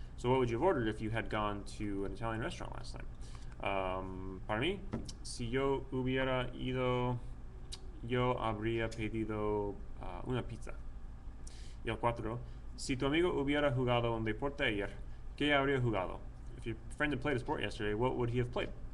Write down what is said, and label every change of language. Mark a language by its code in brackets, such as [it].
[en] So what would you have ordered if you had gone to an Italian restaurant last night? [es] Para mí, si yo hubiera ido, yo habría pedido una pizza. Y el 4, si tu amigo hubiera jugado un deporte ayer, ¿qué habría jugado? [en] If your friend had played a sport yesterday, what would he have played?